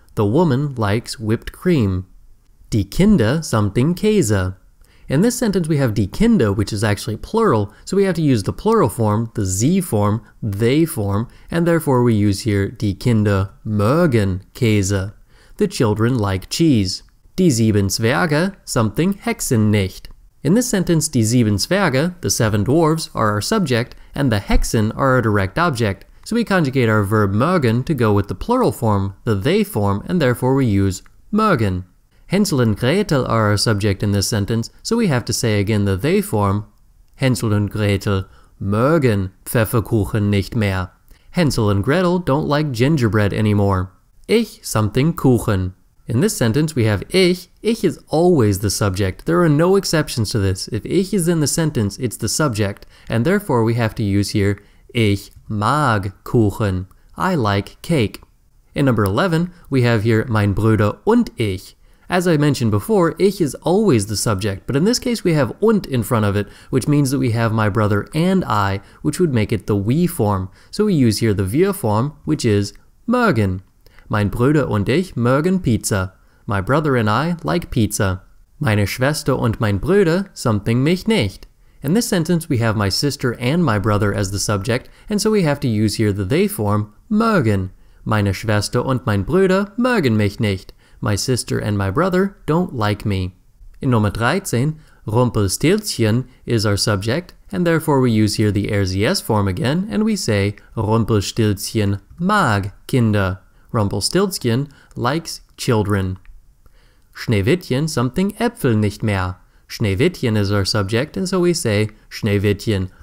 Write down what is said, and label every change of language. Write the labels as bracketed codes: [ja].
[en] The woman likes whipped cream. [de] Die Kinder something Käse. [en] In this sentence we have die Kinder, which is actually plural, so we have to use the plural form, the sie form, they form, and therefore we use here [de] die Kinder mögen Käse. [en] The children like cheese. [de] Die sieben Zwerge, [en] something [de] Hexen nicht. [en] In this sentence, [de] die sieben Zwerge, [en] the seven dwarves, are our subject, and the Hexen are our direct object. So we conjugate our verb mögen to go with the plural form, the they form, and therefore we use mögen. Hänsel and Gretel are our subject in this sentence, so we have to say again the they form. [de] Hänsel und Gretel mögen Pfefferkuchen nicht mehr. [en] Hänsel and Gretel don't like gingerbread anymore. [de] Ich something Kuchen. [en] In this sentence we have ich. Ich is always the subject. There are no exceptions to this. If ich is in the sentence, it's the subject, and therefore we have to use here [de] ich mag Kuchen. [en] I like cake. In number 11, we have here [de] mein Bruder und ich. [en] As I mentioned before, ich is always the subject, but in this case we have und in front of it, which means that we have my brother and I, which would make it the we form. So we use here the wir form, which is mögen. [de] Mein Bruder und ich mögen Pizza. [en] My brother and I like pizza. [de] Meine Schwester und mein Bruder [en] something [de] mich nicht. [en] In this sentence we have my sister and my brother as the subject, and so we have to use here the they form, mögen. [de] Meine Schwester und mein Bruder mögen mich nicht. [en] My sister and my brother don't like me. In Nummer 13, Rumpelstilzchen is our subject, and therefore we use here the RCS form again, and we say [de] Rumpelstilzchen mag Kinder. [en] Rumpelstilzchen likes children. [de] Schneewittchen something Äpfel nicht mehr. [en] Schneewittchen is our subject, and so we say Schneewittchen